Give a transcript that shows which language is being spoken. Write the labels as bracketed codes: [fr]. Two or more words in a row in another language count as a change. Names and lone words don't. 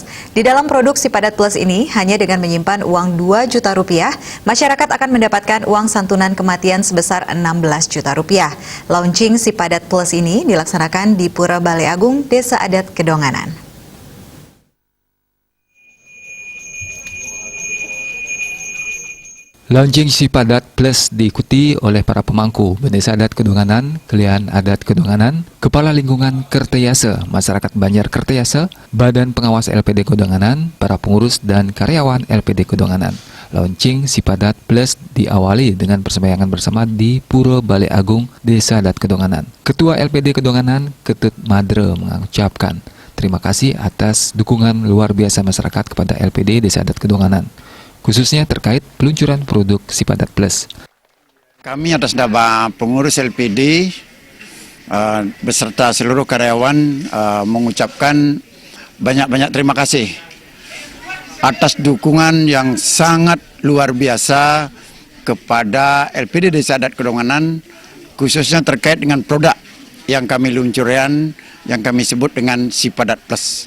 [id] Di dalam produk Sipadat Plus ini, hanya dengan menyimpan uang 2 juta rupiah, masyarakat akan mendapatkan uang santunan kematian sebesar 16 juta rupiah. Launching Sipadat Plus ini dilaksanakan di Pura Balai Agung, Desa Adat Kedonganan. Launching Sipadat Plus diikuti oleh para pemangku Desa Adat Kedonganan, Kelihan Adat Kedonganan, Kepala Lingkungan Kertayasa, Masyarakat Banjar Kertayasa, Badan Pengawas LPD Kedonganan, para pengurus dan karyawan LPD Kedonganan. Launching Sipadat Plus diawali dengan persembayangan bersama di Pura Balai Agung, Desa Adat Kedonganan. Ketua LPD Kedonganan, Ketut Madre, mengucapkan terima kasih atas dukungan luar biasa masyarakat kepada LPD Desa Adat Kedonganan, khususnya terkait peluncuran produk Sipadat Plus. Kami atas nama pengurus LPD beserta seluruh karyawan mengucapkan banyak-banyak terima kasih atas dukungan yang sangat luar biasa kepada LPD Desa Adat Kedonganan, khususnya terkait dengan produk yang kami luncurkan, yang kami sebut dengan Sipadat Plus.